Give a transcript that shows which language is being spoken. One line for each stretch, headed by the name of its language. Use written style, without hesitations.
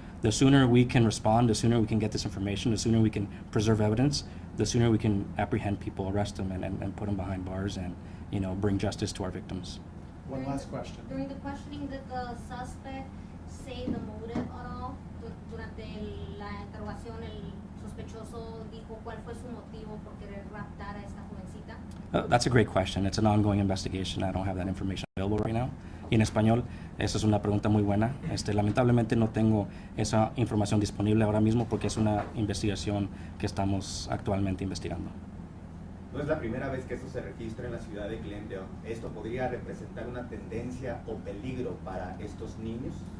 English: The sooner we can respond, the sooner we can get this information, the sooner we can preserve evidence, the sooner we can apprehend people, arrest them, and put them behind bars and, bring justice to our victims. One last question. During the questioning, did the suspect say the motive at all?
Spanish: Durante la interrogación, el sospechoso dijo cuál fue su motivo por querer raptar a esta jovencita?
English: That's a great question. It's an ongoing investigation. I don't have that information available right now.
Spanish: Y en español, esa es una pregunta muy buena. Lamentablemente no tengo esa información disponible ahora mismo porque es una investigación que estamos actualmente investigando. No es la primera vez que esto se registra en la ciudad de Glendale. ¿Esto podría representar una tendencia o peligro para estos niños?